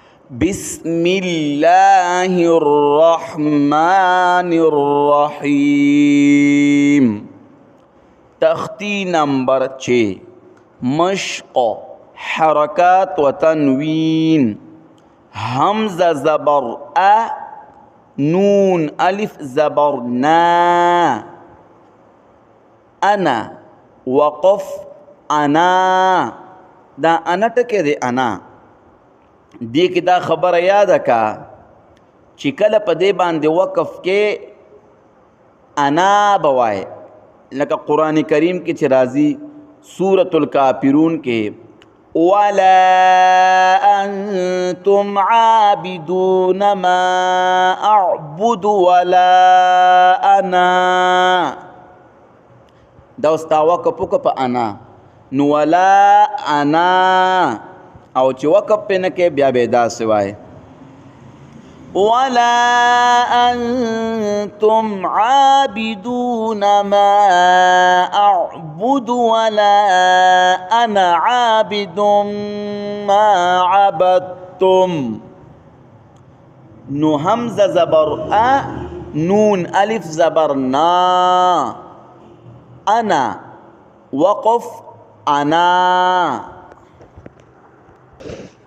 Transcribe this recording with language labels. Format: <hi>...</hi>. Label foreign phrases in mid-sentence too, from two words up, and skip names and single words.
<ar>بسم الله الرحمن الرحیم.</ar> <ps>تختی نمبر 6 مشق حرکات و تنوین. حمزه زبر نون الف زبر نا. انا وقف انا. دا انا ټکی دی انا. دی کې دا خبره یاده کا چې کله په دې باندې وقف کې انا بوای، لکه قرآن کریم کې چې راځي سورة الکافرون کې</ps> <ar>ولا انتم عابدون ما اعبد ولا انا.</ar> <ps>دا استا وقف وکړه په انا نو</ps> <ar>ولا انا،</ar> <ps>او چې وقف پې نه کې بیا به داسې وایي</ps> <ar>ولا انتم عابدون ما اعبد ولا انا عابد ما عبدتم.</ar> <ps>نو حمزه زبر نون الف زبر نا. انا وقف انا.</ps>